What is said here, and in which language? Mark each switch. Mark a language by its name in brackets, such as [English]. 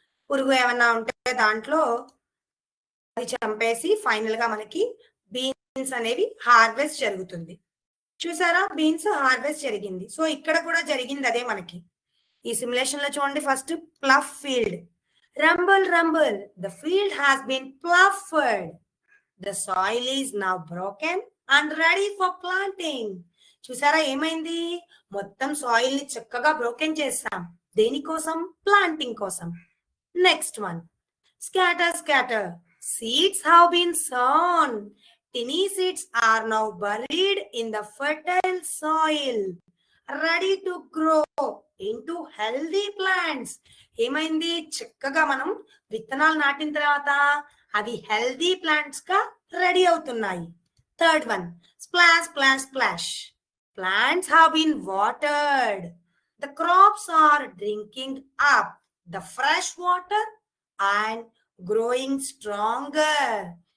[Telugu] పురుగు ఏమన్నా ఉంటే దాంట్లో అది చంపేసి ఫైనల్ గా మనకి బీన్స్ అనేవి హార్వెస్ట్ జరుగుతుంది. చూసారా, బీన్స్ హార్వెస్ట్ జరిగింది. సో ఇక్కడ కూడా జరిగింది అదే మనకి. ఈ సిమ్యులేషన్ లో చూడండి, first plough field. [English] Rumble, rumble, the field has been pluffed. The soil is now broken and ready for planting. [Telugu] చూసారా ఏమైంది, మొత్తం సాయిల్ ని చక్కగా బ్రోకెన్ చేస్తాం. దేనికోసం, ప్లాంటింగ్ కోసం. Next one, [English] scatter, scatter. Seeds have been sown. Tiny seeds are now buried in the fertile soil, ready to grow into healthy plants. [Telugu] ఏమైంది, చక్కగా మనం విత్తనాలు నాటిన తర్వాత అవి హెల్దీ ప్లాంట్స్ గా రెడీ అవుతున్నాయి. [English] Third one, splash splash splash. Plants have been watered. The crops are drinking up the fresh water and growing stronger.